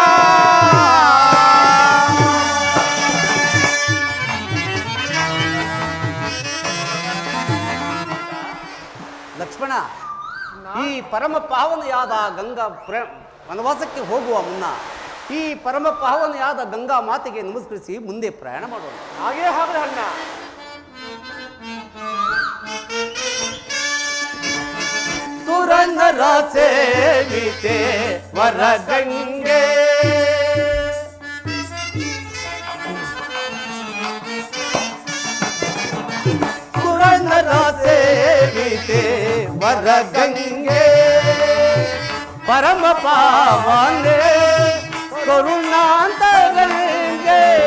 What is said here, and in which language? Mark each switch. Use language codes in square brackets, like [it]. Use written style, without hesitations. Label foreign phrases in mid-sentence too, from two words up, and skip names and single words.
[kn] ಲಕ್ಷ್ಮಣ, ಈ ಪರಮ ಪಾವನೆಯಾದ ಗಂಗಾ ವನವಾಸಕ್ಕೆ ಹೋಗುವ ಮುನ್ನ ಈ ಪರಮ ಪಾವನೆಯಾದ ಗಂಗಾ ಮಾತೆಗೆ ನಮಸ್ಕರಿಸಿ ಮುಂದೆ ಪ್ರಯಾಣ ಮಾಡೋಣ. ಹಾಗೇ ಹಾಗೆ ಅಣ್ಣ. ಸುರನರ ಸೇವಿತೆ ವರಗಂಗೆ, ಸುರನರ ಸೇವಿತೆ ವರಗಂಗೆ, ಪರಮ ಪಾವನೆ ಕರುಣಾಂತರಂಗೆ,